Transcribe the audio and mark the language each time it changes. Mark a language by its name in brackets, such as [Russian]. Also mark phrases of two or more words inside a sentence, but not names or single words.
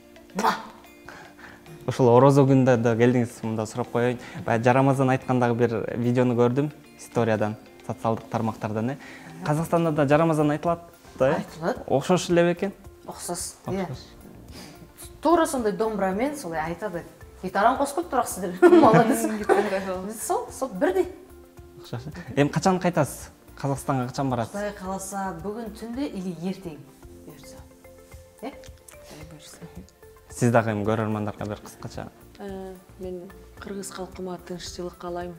[Kyrgyz] Ошол орозо күндө да келдиңиз, мында сурап коеюн. Баягы Жарамазан айткандагы бир видеону көрдүм, историядан, социалдык тармактардан. Казакстанда да Жарамазан айтылат да? Айтылат. Окшош эле бекен? [Kazakh] Оксос. Туура сондай домбурамен солай айтады. [Kyrgyz] Гитараны косуп турасыздар. Молодец. Сол бирдей. Окшош. Эми качан кайтасыз? Казакстанга качан барасыз? Кудай кааласа, бүгүн түндө или эртең буйрса. Кудай буйрса. Сиз дагы эми көрөрмандарга бир кыскача. Мен кыргыз калкыма тынччылык каалайм.